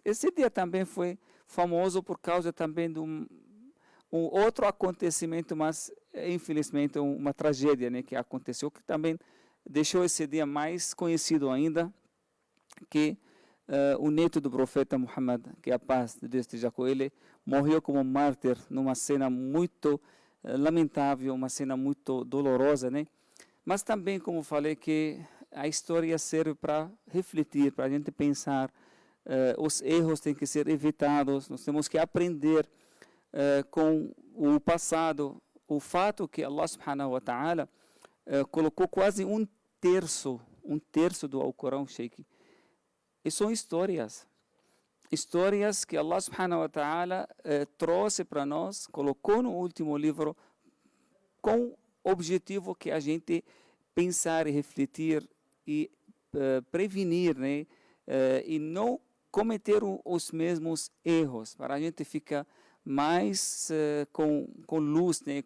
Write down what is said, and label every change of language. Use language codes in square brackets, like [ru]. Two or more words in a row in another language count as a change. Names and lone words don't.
[pt] Esse dia também foi famoso por causa também de um outro acontecimento, mas infelizmente uma tragédia, né, que aconteceu, que também deixou esse dia mais conhecido ainda, que o neto do profeta Muhammad, que a paz de Deus esteja com ele, morreu como mártir numa cena muito lamentável, uma cena muito dolorosa, né? Mas também, como falei, que a história serve para refletir, para a gente pensar, os erros têm que ser evitados, nós temos que aprender com o passado, o fato que [ar] الله سبحانه وتعالى [pt] colocou quase um terço do Alcorão, Sheikh. E são histórias que [ar] الله سبحانه وتعالى [pt] trouxe para nós, colocou no último livro, com o objetivo que a gente pensar e refletir e prevenir, né? E não cometer os mesmos erros, para a gente ficar mais com luz, né?